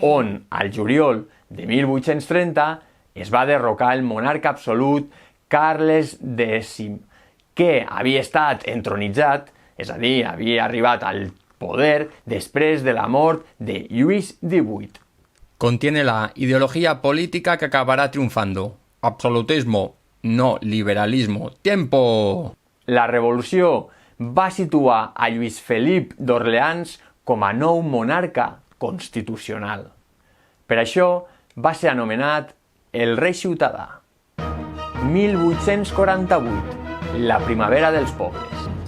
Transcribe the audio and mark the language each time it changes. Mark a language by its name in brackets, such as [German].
[Catalan] On, al juliol de 1830, es va derrocar el monarca absolut Carles X, que havia estat entronitzat, és a dir, havia arribat al poder després de la mort de Lluís XVIII. [Spanish] Contiene la ideología política que acabará triunfando. Absolutismo, no liberalismo. ¡Tiempo! [Catalan] La revolució va situar a Lluís Felip d'Orleans com a nou monarca constitucional. Per això va ser anomenat el rei ciutadà. 1848, la primavera dels pobles.